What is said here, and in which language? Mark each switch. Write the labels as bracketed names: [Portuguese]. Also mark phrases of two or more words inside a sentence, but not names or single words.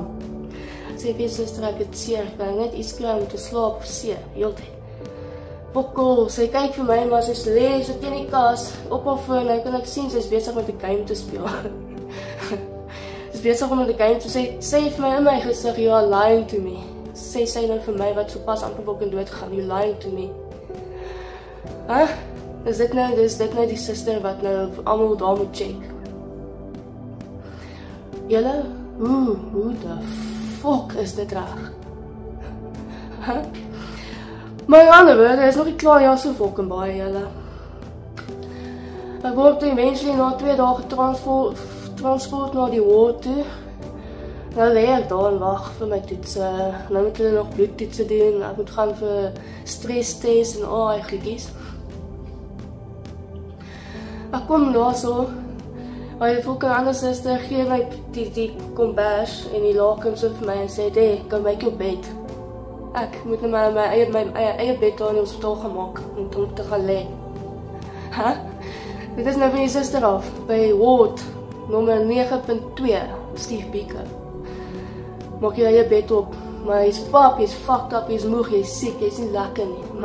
[Afrikaans] Sê vir sister, ek het seer, ek kan net iets kry om te slaap, seer, heeltyd. Bokkel, sy kyk vir my, maar sy lê so teen die kas, op haar foon, en kan ek sien, sy is besig met die game te speel. Sy is besig om met die game te sê vir my in my gesig, [English] you are lying to me. [Afrikaans] Sê sy nou vir my, wat so pas amper ook in dood gaan, [English] you lying to me. Huh? [Afrikaans] Is dit nou die sister wat nou almal daar moet check? Julle, hoe [English] the fuck [Afrikaans] is dit reg? Huh? Maar in ander woorde, is nog nie klaar ja so fucking baie, julle. Ek word eventually na 2 dae transport na die ward toe. Nou lê ek daar en wag vir my toetse. Nou moet hulle nog bloedtoetse doen. Ek moet gaan vir stresstest en al die goedjies. Ek kom daar so. Maar die fucking ander sister gee my die kombers en die lakens so vir my en sê, "Hey, kom [English] make your bed." [Afrikaans] Ek moet nou my eie bed daar in die hospitaal gemaak om te gaan lê. Huh? Dit is nou van die sister af, by ward nommer 9.2, Steve Beaker. Maak jy eie bed op, maar hy's pap, hy's [English] fucked up, [Afrikaans] hy's moeg, hy's siek, hy's nie lekker nie.